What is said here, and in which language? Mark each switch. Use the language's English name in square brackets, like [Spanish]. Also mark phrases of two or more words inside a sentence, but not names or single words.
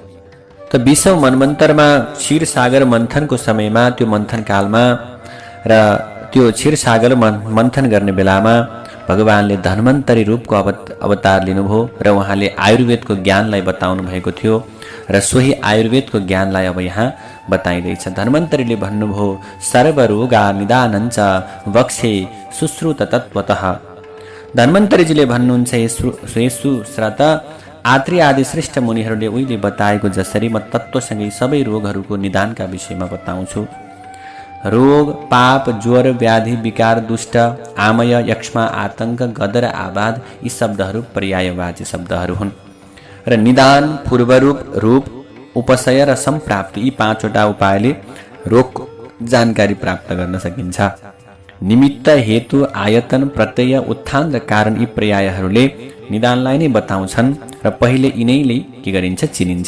[Nepali] त 20औं मनमन्तरमा क्षीरसागर मन्थनको समयमा, त्यो मन्थन कालमा र त्यो क्षीरसागर मन्थन गर्ने बेलामा भगवानले धन्वन्तरी रूपको अवतार लिनुभयो र उहाँले आयुर्वेदको ज्ञानलाई बताउनु भएको थियो र सोही आयुर्वेदको ज्ञानलाई अब यहाँ बताइँदैछ। धन्वन्तरीले भन्नुभयो, [Sanskrit] सर्वरोगा निदानञ्च वक्षे सुश्रुत तत्त्वतः। [Nepali] धन्वन्तरीजीले भन्नुहुन्छ, सुश्रुत आत्रि आदि श्रेष्ठ मुनिहरूले उहिले बताएको जसरी म तत्त्वसँगै सबै रोगहरूको निदानका विषयमा बताउँछु। रोग, पाप, ज्वर, व्याधि, विकार, दुष्ट, आमय, यक्ष्मा, आतंक, गदर, आबाद यी शब्दहरू पर्यायवाची शब्दहरू हुन् र निदान, पूर्वरूप, रूप, उपशय र सम्प्राप्ति यी 5वटा उपायले रोगको जानकारी प्राप्त गर्न सकिन्छ। निमित्त, हेतु, आयतन, प्रत्यय, उत्थान र कारण यी पर्यायहरूले निदानलाई नै बताउँछन् र पहिले यिनैले के गरिन्छ, चिनिन्छ।